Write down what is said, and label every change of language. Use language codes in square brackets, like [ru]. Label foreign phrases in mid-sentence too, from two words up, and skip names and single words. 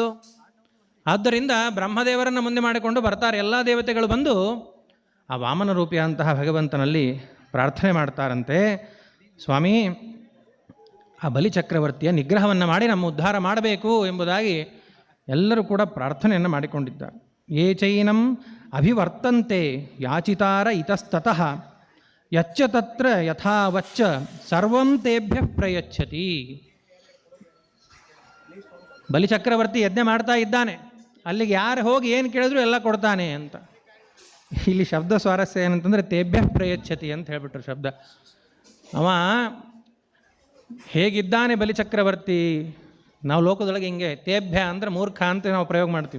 [kn] ಆದ್ದರಿಂದ ಬ್ರಹ್ಮದೇವರನ್ನು ಮುಂದೆ ಮಾಡಿಕೊಂಡು ಬರ್ತಾರೆ ಎಲ್ಲ ದೇವತೆಗಳು ಬಂದು ಆ ವಾಮನ ರೂಪಿಯಂತಹ ಭಗವಂತನಲ್ಲಿ ಪ್ರಾರ್ಥನೆ ಮಾಡ್ತಾರಂತೆ, ಸ್ವಾಮಿ, ಆ ಬಲಿಚಕ್ರವರ್ತಿಯ ನಿಗ್ರಹವನ್ನು ಮಾಡಿ ನಮ್ಮ ಉದ್ಧಾರ ಮಾಡಬೇಕು ಎಂಬುದಾಗಿ ಎಲ್ಲರೂ ಕೂಡ ಪ್ರಾರ್ಥನೆಯನ್ನು ಮಾಡಿಕೊಂಡಿದ್ದಾರೆ. [sa] ಯೇ ಚೈನಂ ಅಭಿವರ್ತಂತೆ ಯಾಚಿತಾರ ಇತಸ್ತತಃ ಯಚ್ಚ ತತ್ರ ಯಥಾವಚ್ಚ ಸರ್ವಂ ತೇಭ್ಯ ಪ್ರಯಚ್ಛತಿ. [kn] ಬಲಿಚಕ್ರವರ್ತಿ ಯಜ್ಞ ಮಾಡ್ತಾ ಇದ್ದಾನೆ, ಅಲ್ಲಿಗೆ ಯಾರು ಹೋಗಿ ಏನು ಕೇಳಿದ್ರು ಎಲ್ಲ ಕೊಡ್ತಾನೆ ಅಂತ. ಇಲ್ಲಿ ಶಬ್ದ ಸ್ವಾರಸ್ಯ ಏನಂತಂದರೆ [sa] ತೇಭ್ಯ ಪ್ರಯಚ್ಛತಿ [kn] ಅಂತ ಹೇಳಿಬಿಟ್ರು ಶಬ್ದ. ಅವ ಹೇಗಿದ್ದಾನೆ ಬಲಿಚಕ್ರವರ್ತಿ, ನಾವು ಲೋಕದೊಳಗೆ ಹಿಂಗೆ ತೇಭ್ಯ ಅಂದರೆ ಮೂರ್ಖ ಅಂತ ನಾವು ಪ್ರಯೋಗ ಮಾಡ್ತೀವಿ.